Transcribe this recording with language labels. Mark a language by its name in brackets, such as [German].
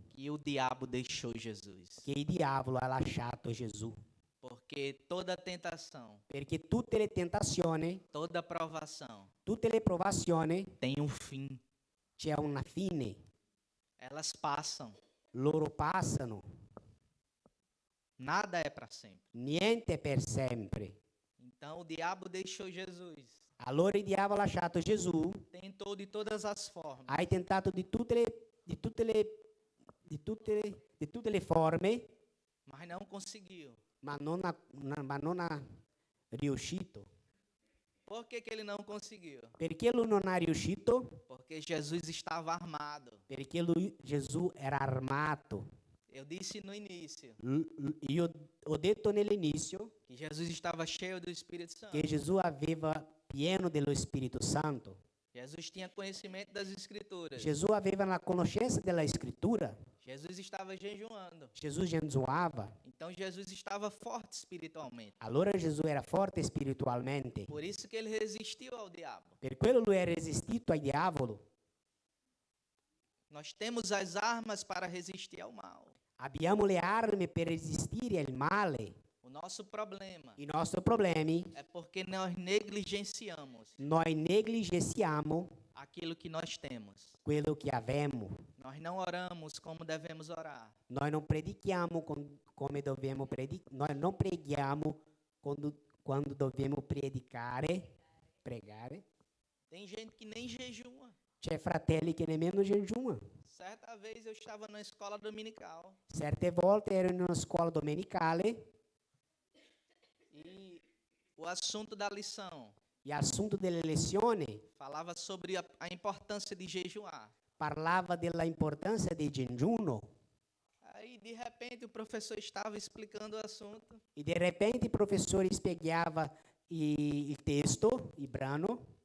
[Portuguese] que o diabo deixou Jesus. [Italian] che il diavolo ha lasciato Gesù. [Portuguese] Porque toda tentação, [Italian] Perché tutte le tentazioni, [Portuguese] toda provação [Italian] tutte le provazioni, [Portuguese] tem um fim. [Italian] c'è una fine. [Portuguese] Elas passam. [Italian] Loro passano. [Portuguese] Nada é para sempre. [Italian] Niente è per sempre. [Portuguese] Então o diabo deixou Jesus. [Italian] Allora il diavolo ha lasciato Gesù, [Portuguese] Tentou de todas as formas. [Italian] hai tentato di tutte le forme, [Portuguese] Mas não conseguiu. [Italian] ma non ha riuscito. [Portuguese] Por que ele não conseguiu? [Italian] Perché lui non ha riuscito? [Portuguese] Porque Jesus estava armado. [Italian] Perché Gesù era armato. [Portuguese] Eu disse no início [Italian] Io ho detto nell'inizio [Portuguese] que Jesus estava cheio do Espírito Santo. [Italian] che Gesù aveva pieno dello Spirito Santo. [Portuguese] Jesus tinha conhecimento das Escrituras. [Italian] Gesù aveva la conoscenza della Scrittura. [Portuguese] Jesus estava jejuando. [Italian] Gesù jejuava. [Portuguese] Então Jesus estava forte espiritualmente. [Italian] Allora Gesù era forte spiritualmente. [Portuguese] Por isso que ele resistiu ao diabo. [Italian] Per quello lui ha resistito al diavolo. [Portuguese] Nós temos as armas para resistir ao mal. [Italian] Abbiamo le armi per resistere al male. [Portuguese] O nosso problema [Italian] I nostri problemi [Portuguese] é porque nós negligenciamos [Italian] noi negligenziamo [Portuguese] aquilo que nós temos. [Italian] quello che abbiamo. [Portuguese] Nós não oramos como devemos orar. [Italian] Noi non predichiamo come dobbiamo predicare. Noi non preghiamo quando dobbiamo pregare. [Portuguese] Tem gente que nem jejua. [Italian] C'è fratelli che nemmeno jejuano. [Portuguese] Certa vez eu estava na escola dominical [Italian] Certe volte ero in una scuola domenicale [Portuguese] e o assunto da lição [Italian] e l'assunto delle lezioni [Portuguese] falava sobre a importância de jejuar. [Italian] parlava della importanza del digiuno. [Portuguese] Aí, de repente, o professor estava explicando o assunto. [Italian] E di repente il professore spiegava il testo, il brano.